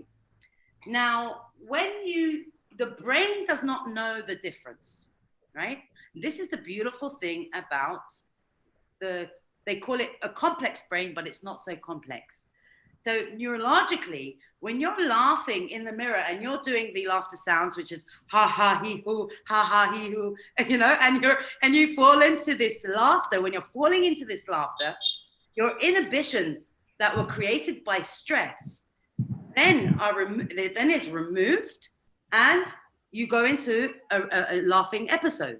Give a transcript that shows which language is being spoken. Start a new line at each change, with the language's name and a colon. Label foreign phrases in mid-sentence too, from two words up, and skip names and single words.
English: Now, when the brain does not know the difference, right? This is the beautiful thing about they call it a complex brain, but it's not so complex. So neurologically, when you're laughing in the mirror and you're doing the laughter sounds, which is ha ha hee hoo, ha ha hee hoo, and you fall into this laughter. When you're falling into this laughter, your inhibitions that were created by stress then is removed, and you go into a laughing episode.